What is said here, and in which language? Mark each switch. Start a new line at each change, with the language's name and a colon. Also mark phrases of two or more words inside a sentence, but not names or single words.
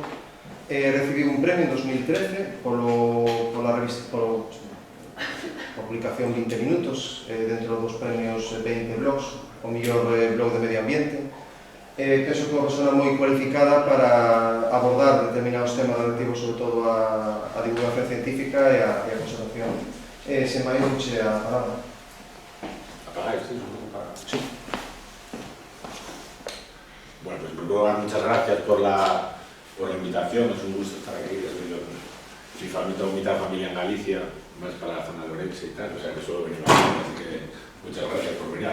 Galician: Recibiu un premio en 2013 pola publicación 20 minutos dentro dos premios 20 blogs, o mellor blog de medio ambiente. Penso que é unha persona moi cualificada para abordar determinados temas relativos sobre todo a divulgación científica e a conservación. Sen máis, vouche a palabra.
Spanish: ¿Apagáis? Sí, sí. Bueno, pues primero muchas gracias por la invitación, es un gusto estar aquí. Mi familia en Galicia, más para la zona de Orense y tal, o sea que suelo venir aquí, así que muchas gracias por venir.